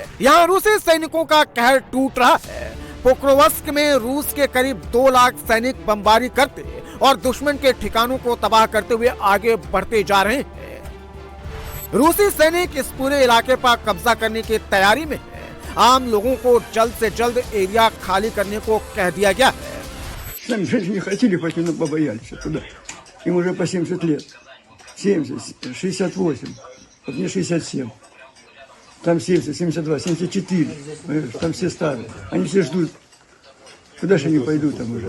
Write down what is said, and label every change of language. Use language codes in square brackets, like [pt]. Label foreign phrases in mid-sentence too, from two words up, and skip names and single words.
[hi] यहाँ रूसी सैनिकों का कहर टूट रहा है। पोक्रोवस्क में रूस के करीब 2 लाख सैनिक बमबारी करते और दुश्मन के ठिकानों को तबाह करते हुए आगे बढ़ते जा रहे हैं। रूसी सैनिक इस पूरे इलाके पर कब्जा करने की तैयारी में है। आम लोगों को जल्द से जल्द एरिया खाली करने को कह दिया गया है। [ru] Сами же не хотели пойти, но побоялись туда. Им уже по 70 лет. 70, 68. Вот мне 67. Там 70, 72, 74. Понимаешь, там все старые. Они все ждут. Куда же они пойдут там уже?